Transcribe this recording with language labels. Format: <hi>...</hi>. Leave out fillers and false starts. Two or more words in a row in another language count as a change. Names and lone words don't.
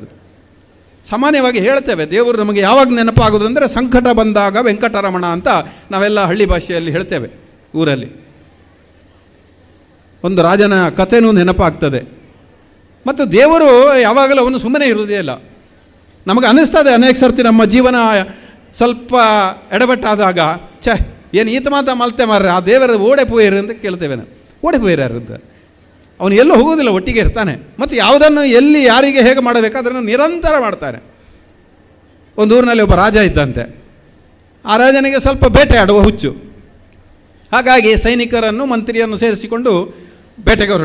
<kn>ಸಾಮಾನ್ಯವಾಗಿ ಹೇಳ್ತೇವೆ, ದೇವರು ನಮಗೆ ಯಾವಾಗ ನೆನಪಾಗೋದು ಅಂದರೆ ಸಂಕಟ ಬಂದಾಗ ವೆಂಕಟರಮಣ ಅಂತ ನಾವೆಲ್ಲ ಹಳ್ಳಿ ಭಾಷೆಯಲ್ಲಿ ಹೇಳ್ತೇವೆ. ಊರಲ್ಲಿ ಒಂದು ರಾಜನ ಕಥೆನೂ ನೆನಪಾಗ್ತದೆ. ಮತ್ತು ದೇವರು ಯಾವಾಗಲೂ ಅವನು ಸುಮ್ಮನೆ ಇರುವುದೇ ಇಲ್ಲ. ನಮಗೆ ಅನ್ನಿಸ್ತದೆ ಅನೇಕ ಸರ್ತಿ ನಮ್ಮ ಜೀವನ ಸ್ವಲ್ಪ ಎಡಬಟ್ಟಾದಾಗ,</kn> <tcy>ಏನು ಈತ ಮಾತ ಮಲ್ತೆ ಮಾರ್ರೆ, ಆ ದೇವರ ಓಡೆ ಪೋಯರು</tcy> <kn>ಅಂತ ಕೇಳ್ತೇವೆ ನಾವು.</kn> <tcy>ಓಡೆ ಪೋಯರು</tcy> <kn>ಅಂತ ಅವನು ಎಲ್ಲೂ ಹೋಗೋದಿಲ್ಲ, ಒಟ್ಟಿಗೆ ಇರ್ತಾನೆ. ಮತ್ತು ಯಾವುದನ್ನು ಎಲ್ಲಿ ಯಾರಿಗೆ ಹೇಗೆ ಮಾಡಬೇಕು ಅದನ್ನು ನಿರಂತರ ಮಾಡ್ತಾನೆ. ಒಂದು ಊರಿನಲ್ಲಿ ಒಬ್ಬ ರಾಜ ಇದ್ದಂತೆ. ಆ ರಾಜನಿಗೆ ಸ್ವಲ್ಪ ಬೇಟೆ ಆಡುವ ಹುಚ್ಚು. ಹಾಗಾಗಿ ಸೈನಿಕರನ್ನು ಮಂತ್ರಿಯನ್ನು ಸೇರಿಸಿಕೊಂಡು ಬೇಟೆಗೆ ಹೊರಟ.</kn>